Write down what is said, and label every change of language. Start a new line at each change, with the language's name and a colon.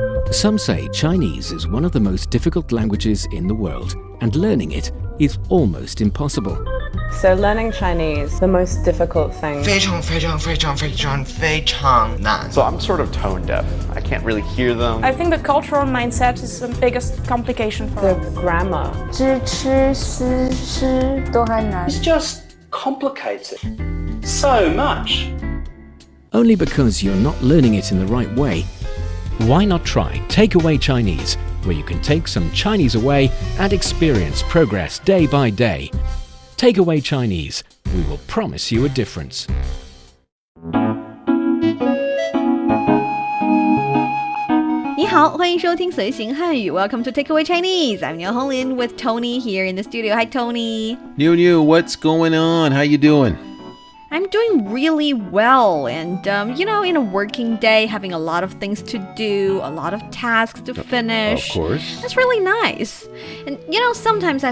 English: Some say Chinese is one of the most difficult languages in the world, and learning it is almost impossible. So learning Chinese, the most difficult thing.
Chinese: 非常非常非常非常非常难
English: So I'm sort of tone deaf. I can't really hear them. I think the cultural mindset is the biggest complication for The us. grammar.
Chinese: 知吃思诗都还难
English: It's just complicated so much. Only because you're not learning it in the right way. Why not try Takeaway Chinese, where you can take some Chinese away and experience progress day by day. Takeaway Chinese, we will promise you a difference.
Chinese: 你好，欢迎收听随行汉语
English: Welcome to Takeaway Chinese. I'm Niuniu with Tony here in the studio. Hi, Tony. Niuniu, what's going on? How you doing? I'm doing really well, and in a working day, having a lot of things to do, a lot of tasks to finish. Of course. That's really nice. And sometimes I